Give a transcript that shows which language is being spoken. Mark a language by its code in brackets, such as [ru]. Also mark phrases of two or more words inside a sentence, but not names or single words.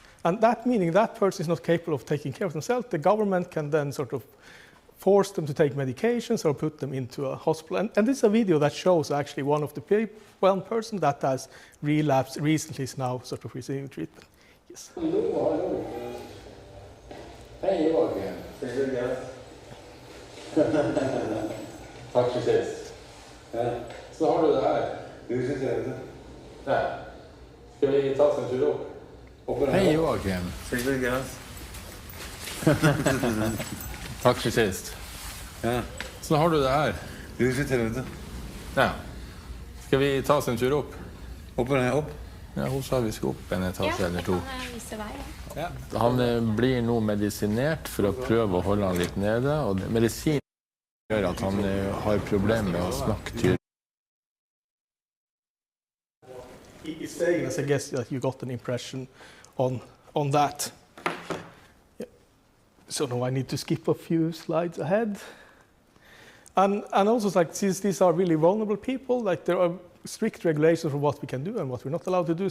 [en] And that meaning that person is not capable of taking care of themselves. The government can then sort of force them to take medications or put them into a hospital. And this is a video that shows actually one person that has relapsed recently is now sort of receiving treatment. Yes. [sv] Hej Joakim. Tack för sist. Så har du det här. Du sitter inte. Nej. Ska vi ta oss en tur upp? Hej Joakim. Tack för sist. Så har du det här. Du sitter inte. Nej. Ska vi ta oss en tur upp? [no] Opp eller opp? Ja, hun sa vi skal opp en etasje eller to. Ja. Han blir nå medisinert for å prøve å holde han litt nede, og medisin gjør at han har problemer med å snakke tydelig. [en] He's saying, as I guess that you got an impression on that. Yeah. So now I need to skip a few slides ahead. And also, like, since these are really vulnerable people, like there are strict regulations for what we can do and what we're not allowed to do.